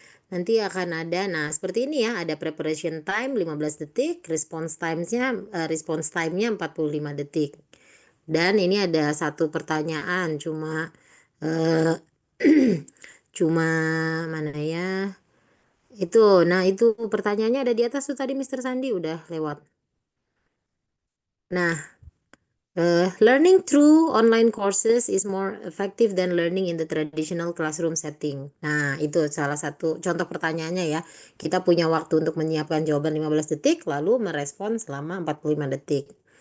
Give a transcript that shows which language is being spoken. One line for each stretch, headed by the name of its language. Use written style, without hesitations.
Indonesian: Nanti akan ada, seperti ini ya, ada preparation time 15 detik, response time-nya 45 detik. Dan ini ada satu pertanyaan, cuma eh, cuma mana ya? Itu, itu pertanyaannya ada di atas tuh tadi Mr. Sandi udah lewat.
English: Nah, learning through online courses is more effective than learning in the traditional classroom setting.
Indonesian: Nah, itu salah satu contoh pertanyaannya ya. Kita punya waktu untuk menyiapkan jawaban 15 detik, lalu merespon selama 45 detik.